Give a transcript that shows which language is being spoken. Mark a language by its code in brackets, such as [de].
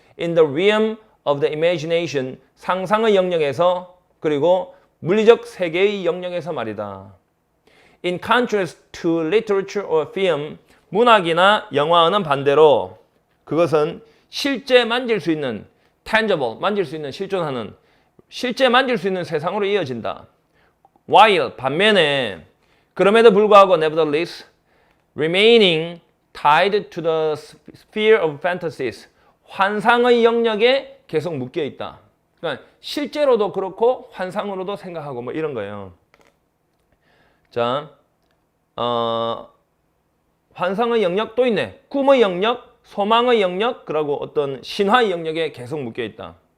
[en] In the realm of the imagination [ko] 상상의 영역에서 그리고 물리적 세계의 영역에서 말이다. [en] In contrast to literature or film [ko] 문학이나 영화는 반대로 그것은 실제 만질 수 있는 tangible 만질 수 있는 실존하는 실제 만질 수 있는 세상으로 이어진다. [en] While [ko] 반면에 그럼에도 불구하고 [en] nevertheless remaining tied to the sphere of fantasies [ko] 환상의 영역에 계속 묶여 있다. 그러니까 실제로도 그렇고 환상으로도 생각하고 뭐 이런 거예요. 자, 환상의 영역 또 있네. 꿈의 영역, 소망의 영역, 그리고 어떤 신화의 영역에 계속 묶여 있다.